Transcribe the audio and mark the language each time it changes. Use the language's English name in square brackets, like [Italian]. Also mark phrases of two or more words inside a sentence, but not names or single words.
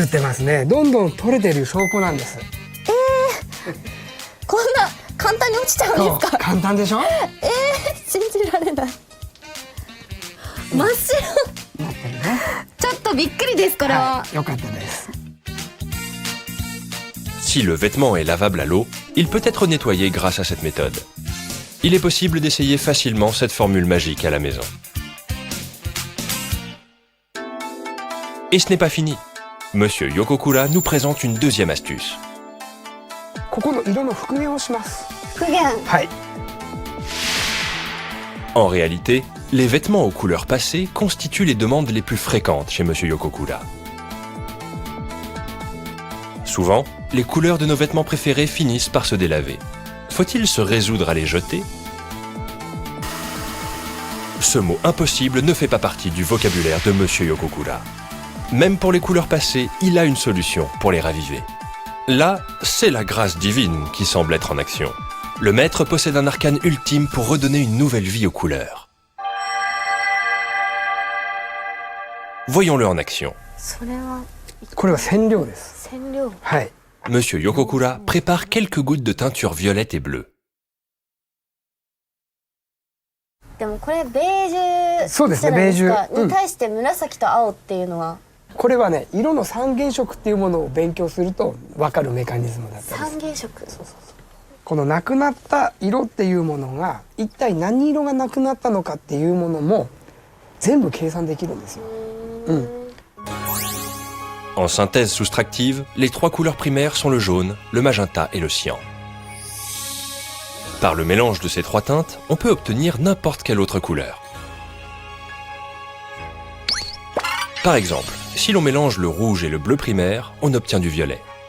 [Japanese] 映ってますね。どんどん取れてる証拠なんです。こんな簡単に落ちちゃうんそうですか？簡単でしょ？信じられない。真っ白。なってるね。ちょっとびっくりですこれは。はい、よかったです。 [French] Si le vêtement est lavable à l'eau, il peut être nettoyé grâce à cette méthode. Il est possible d'essayer facilement cette formule magique à la maison. Et ce n'est pas fini. Monsieur Yokokura nous présente une deuxième astuce. [Japanese] ここの色の復元をします。復元。はい。 [French] En réalité, les vêtements aux couleurs passées constituent les demandes les plus fréquentes chez Monsieur Yokokura. Souvent, les couleurs de nos vêtements préférés finissent par se délaver. Faut-il se résoudre à les jeter? Ce mot impossible ne fait pas partie du vocabulaire de Monsieur Yokokura. Même pour les couleurs passées, il a une solution pour les raviver. Là, c'est la grâce divine qui semble être en action. Le maître possède un arcane ultime pour redonner une nouvelle vie aux couleurs. Voyons-le en action. [Japanese] それはこれは染料です。染料。はい。 Monsieur Yokokura prépare quelques gouttes de teinture violette et bleue. でもこれベージュそうですねじゃないですかベージュうんに対して紫と青っていうのはこれはね、色の三原色っていうものを勉強すると分かるメカニズムだったりする。三原色。このなくなった色っていうものが一体何色がなくなったのかっていうものも全部計算できるんですよ。 [French] En synthèse soustractive, les trois couleurs primaires sont le jaune, le magenta et le cyan. Par le mélange de ces trois teintes, on peut obtenir n'importe quelle autre couleur. Par exemple, si l'on mélange le rouge et le bleu primaire, on obtient du violet.